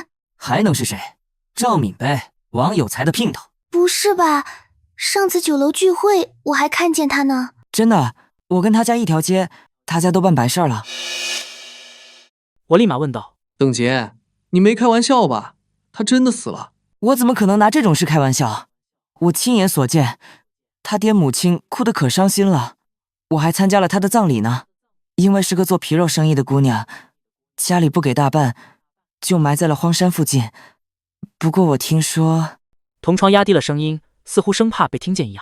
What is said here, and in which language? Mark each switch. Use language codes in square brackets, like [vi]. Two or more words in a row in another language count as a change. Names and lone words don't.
[zh] 還能是誰？趙敏唄，王有才的姘頭。不是吧？上次酒樓聚會我還看見他呢。真的，我跟他家一條街，他家都辦白事了。我立馬問道： 鄧杰，你沒開玩笑吧？他真的死了？我怎麼可能拿這種事開玩笑？我親眼所見，他爹母親哭得可傷心了，我還參加了他的葬禮呢。因為是個做皮肉生意的姑娘，家裡不給大辦，就埋在了荒山附近。不過我聽說，同窗壓低了聲音，似乎生怕被聽見一樣。